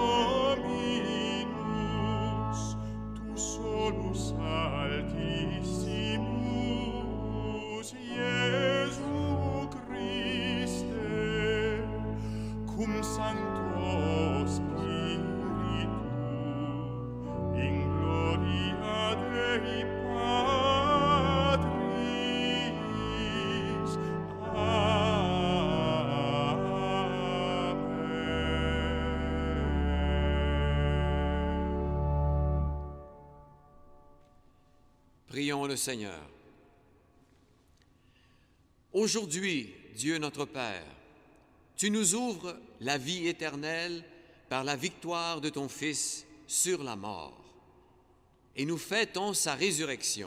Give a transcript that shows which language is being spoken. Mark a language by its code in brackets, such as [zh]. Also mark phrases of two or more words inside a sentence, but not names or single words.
[la] Dominus, tu solus altissimus, Iesu Christe, cum Sancto Spiritu, in gloria Dei Patris. Amen. [fr] Prions le Seigneur. Aujourd'hui, Dieu notre Père, tu nous ouvres la vie éternelle par la victoire de ton Fils sur la mort, et nous fêtons sa résurrection.